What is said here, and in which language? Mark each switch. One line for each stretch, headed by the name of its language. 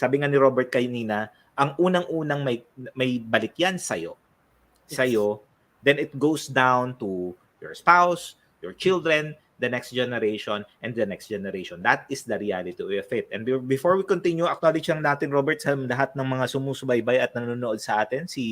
Filipino: Sabi nga ni Robert kanina, ang unang-unang may balik yan sa'yo.
English: Then it goes down to your spouse, your children, the next generation, and the next generation. That is the reality of it. And before we continue,
Filipino: acknowledge lang natin, Robert, sa lahat ng mga sumusubaybay at nanonood sa atin.